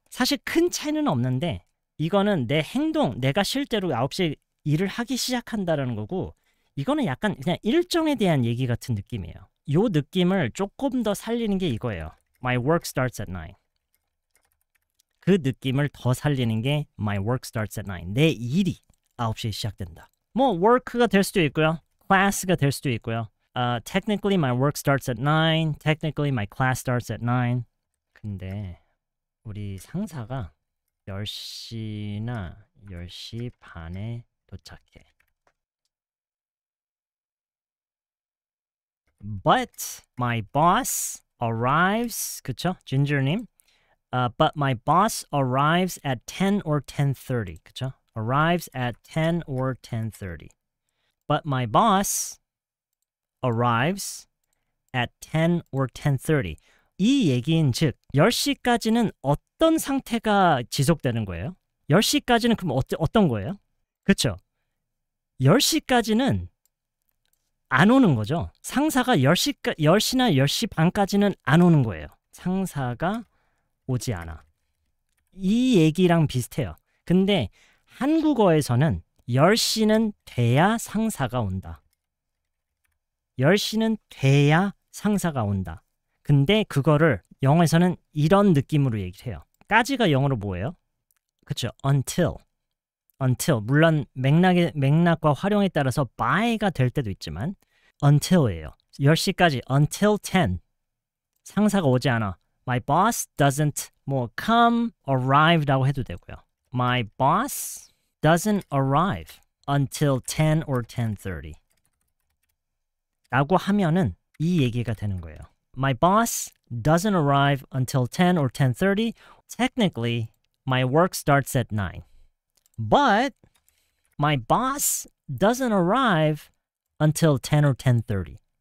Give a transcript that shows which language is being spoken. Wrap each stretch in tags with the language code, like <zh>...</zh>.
<ko>사실 큰 차이는 없는데 이거는 내 행동, 내가 실제로 9시에 일을 하기 시작한다는 거고 이거는 약간 그냥 일정에 대한 얘기 같은 느낌이에요. 요 느낌을 조금 더 살리는 게 이거예요.</ko> <en>My work starts at 9.</en> <ko>그 느낌을 더 살리는 게</ko> <en>My work starts at 9.</en> <ko>내 일이 9시에 시작된다. 뭐 work가 될 수도 있고요. class가 될 수도 있고요.</ko> <en>Technically my work starts at 9. Technically my class starts at 9.</en> <ko>근데 우리 상사가 10시나 10시 반에 도착해.</ko> <en>But my boss arrives,</en> <ko>그쵸?</ko> <en>진저님. But my boss arrives at 10 or 10:30,</en> <ko>그쵸?</ko> <en>Arrives at 10 or 10:30. But my boss arrives at 10 or 10:30.</en> <ko>이 얘기인 즉 10시까지는 어떤 상태가 지속되는 거예요? 10시까지는 그럼 어떤 거예요? 그렇죠? 10시까지는 안 오는 거죠. 상사가 10시나 10시 반까지는 안 오는 거예요. 상사가 오지 않아. 이 얘기랑 비슷해요. 근데 한국어에서는 10시는 돼야 상사가 온다. 10시는 돼야 상사가 온다. 근데 그거를 영어에서는 이런 느낌으로 얘기를 해요. 까지가 영어로 뭐예요? 그렇죠. until. 물론 맥락과 활용에 따라서 by가 될 때도 있지만 until이에요. 10시까지 until 10. 상사가 오지 않아.</ko> <en>My boss doesn't come arrive</en> <ko>라고 해도 되고요.</ko> <en>My boss doesn't arrive until 10 or 10:30.</en> <ko>라고 하면은 이 얘기가 되는 거예요.</ko> <en>My boss doesn't arrive until 10 or 10:30. Technically, my work starts at 9. But my boss doesn't arrive until 10 or 10:30.</en>